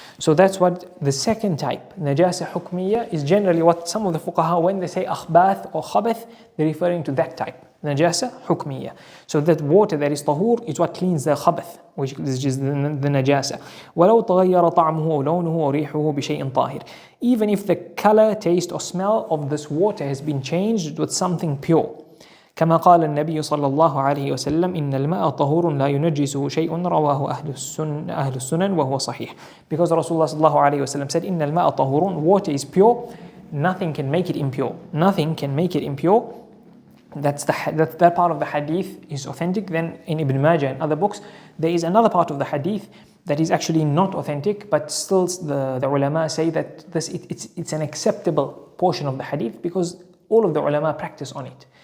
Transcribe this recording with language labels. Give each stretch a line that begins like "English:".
English: So that's what the second type, najasah hukmiyah, is generally what some of the fuqaha, when they say akhbath or khabath, they're referring to that type, najasah hukmiyah. So that water that is tahur is what cleans the khabath, which is the najasah.
Arabic: وَلَوْ تَغَيَّرَ طَعْمُهُ وَلَوْنُهُ وَرِيحُهُ بِشَيْءٍ طَاهِرٍ.
English: Even if the color, taste or smell of this water has been changed with something pure.
Arabic: كما قال النبي صلى الله عليه وسلم إن الماء طهور لا ينجسه شيء رواه أهل السنن وهو صحيح.
English: Because Rasulullah صلى الله عليه وسلم said
Arabic: إن الماء طهور,
English: water is pure, nothing can make it impure. Nothing can make it impure. That part of the hadith is authentic. Then in Ibn Majah and other books, there is another part of the hadith that is actually not authentic, but still the ulama say that it's an acceptable portion of the hadith because all of the ulama practice on it.